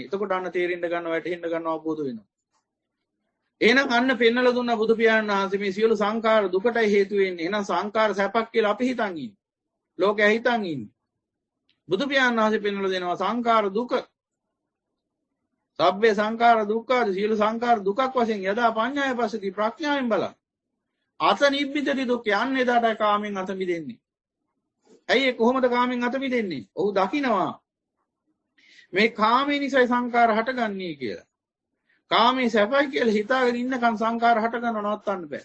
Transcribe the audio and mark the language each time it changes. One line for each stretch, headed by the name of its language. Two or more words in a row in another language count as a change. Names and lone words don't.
Sinhala: එතකොට අන්න තේරෙන්න ගන්නවා, වැටහෙන්න ගන්නවා, අවබෝධ වෙනවා. එහෙනම් අන්න පෙන්නලා දුන්න බුදු පියාණන් වහන්සේ මේ සියලු සංඛාර දුකටයි හේතු වෙන්නේ. එහෙනම් සංඛාර සැපක් කියලා අපි හිතන් ඉන්නේ. ලෝකයා හිතන් ඉන්නේ. බුදු පියාණන් වහන්සේ පෙන්නලා දෙනවා සංඛාර දුක.
Pali: සබ්බේ සංඛාර දුක්ඛාද
Sinhala: සියලු සංඛාර දුකක් වශයෙන්
Pali: යදා පඤ්ඤාය පස්සති
Sinhala: ප්‍රඥාවෙන් බලන්න.
Pali: අත නිබ්බිතති දුක්ඛ
Sinhala: යන්නේ දාට කාමෙන් අත මිදෙන්නේ. ඇයි කොහොමද කාමෙන් අත මිදෙන්නේ? ඔහු දකිනවා මේ කාමේ නිසා සංඛාර හටගන්නේ කියලා. කාමේ සැපයි කියලා හිතාගෙන ඉන්නකන් සංඛාර හටගන්න නවත්තන්න බෑ.